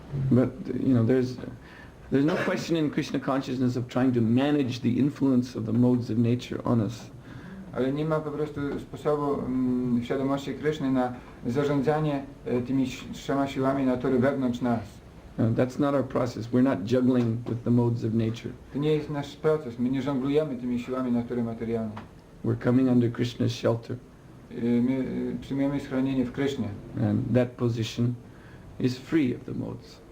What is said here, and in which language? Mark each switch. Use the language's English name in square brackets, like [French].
[English] But you know, there's no question in Krishna consciousness of trying to manage the influence of the modes of nature on us. [Polish] ale nie ma po prostu sposobu w świadomości Kryszny na zarządzanie tymi 3 siłami natury wewnątrz nas. [English] That's not our process. We're not juggling with the modes of nature. [Polish] To nie jest nasz proces, my nie żonglujemy tymi siłami natury materialnej. [English] We're coming under Krishna's shelter. [Polish] My przyjmujemy schronienie w Krysznie. [English] And that position is free of the modes.